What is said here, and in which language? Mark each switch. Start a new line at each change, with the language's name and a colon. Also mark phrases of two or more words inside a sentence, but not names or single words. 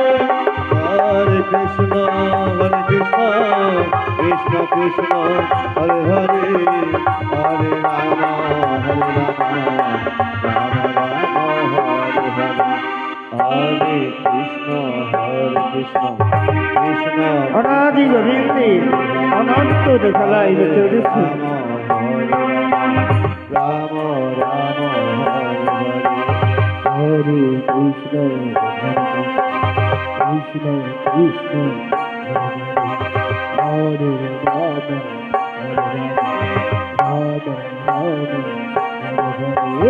Sanskrit: हरे कृष्ण, हरे कृष्ण, कृष्ण कृष्ण, हरे हरे, हरे राम, हरे राम, राम राम, हरे हरे. हरे कृष्ण, हरे कृष्ण, कृष्ण
Bangla: অনাদি গোবিন্দে অনন্ত খেলায় বেঁচে উঠেছে।
Sanskrit: राम राम, हरे हरे. हरे कृष्ण, कृष्ण कृष्ण, हरे राम, हरे राम, राम राम,